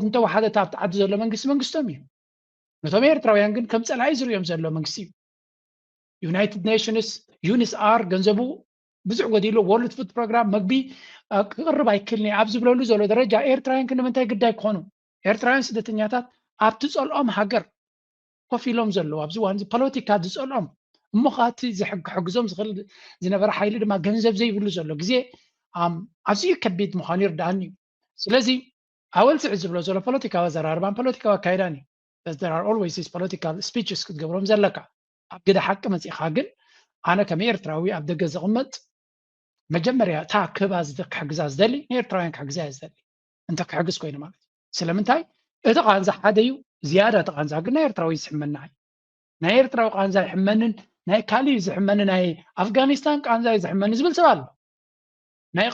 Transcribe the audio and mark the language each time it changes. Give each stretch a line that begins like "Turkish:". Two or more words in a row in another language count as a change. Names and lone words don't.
Tigrinya: እንተወሓደት ኣብቲ ዓዲ ዘሎ መንግስቶም እዩ ነቶም ኤርትራውያን ግን ከም ፀላኢ ዝርዮም ዘሎ መንግስቲ እዩ ዩናይትድ ኔሽንስ ዩኒስኣር ገንዘቡ ብዙሕ ጎዲሉ ወርልድ ፉድ ፕሮግራም መግቢ ክቅርብ ኣይክልኒ ኣብ ዝብለሉ ዘሎ ደረጃ ኤርትራውያን ክንምንታይ ግዳይ ክኾኑ ኤርትራውያን ስደተኛታት ኣብቲ ፀልኦም ሃገር ኮፍ ኢሎም ዘለዉ ኣብዚ እዋን ፖለቲካ ዝፀልኦም እሞ ካቲ ዝሕግዞም ዝኽእል ዝነበረ ሓይሊ ድማ ገንዘብ ዘይብሉ ዘሎ ግዜ ኣዝዩ ከቢድ ምዃኑ ይርዳእኒ እዩ ስለዚ ኣወልስዕ ዝብሎ ዘሎ ፖለቲካዊ ኣዘራርባን ፖለቲካዊ ኣካይዳን እዩ
English: there are always these political speeches
Tigrinya: ክትገብሮም ዘለካ ኣብ ግደ ሓቂ መፂኻ ግን ኣነ ከም ኤርትራዊ ኣብ ደገ ዝቕመጥ መጀመርያ እታ ክባዝ ክሕግዛ ዝደሊ ንኤርትራውያን ክሕግዛ እየ ዝደሊ እንተ ክሕግዝ ኮይኑ ማለት እዩ ስለምንታይ እቲ ቃንዛ ሓደ እዩ ዝያዳ እቲ ቃንዛ ግን ናይ ኤርትራዊ ዝሕመና ናይ ኤርትራዊ ቃንዛ ይሕመንን ናይ ካሊእ ዝሕመኒ ናይ ኣፍጋኒስታን ቃንዛ ዝሕመኒ ዝብል ሰብ ኣሎ ናይ